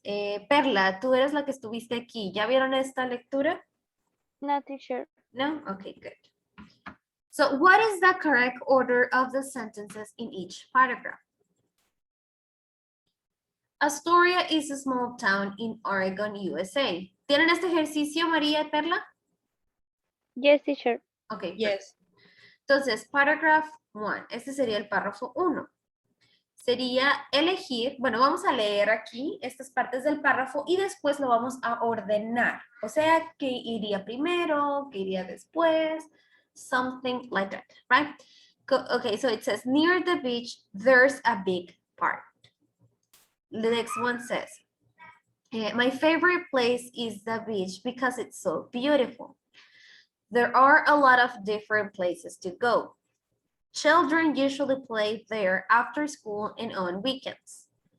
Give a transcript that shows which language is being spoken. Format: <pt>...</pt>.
<es>Perla, tú eres la que estuviste aquí. ¿Ya vieron esta lectura?</es> <en>No, teacher. No? Okay, good. So what is the correct order of the sentences in each paragraph? Astoria is a small town in Oregon, USA.</en> <es>¿Tienen este ejercicio, María y Perla?</es> <en>Yes, teacher. Okay. Yes.</en> <es>Entonces, paragraph 1. Este sería el párrafo 1. Sería elegir, bueno, vamos a leer aquí estas partes del párrafo y después lo vamos a ordenar. O sea, que iría primero, que iría después,</es> <en>something like that, right? Okay, so it says, near the beach, there's a big park. The next one says, my favorite place is the beach because it's so beautiful. There are a lot of different places to go. Children usually play there after school and on weekends.</en>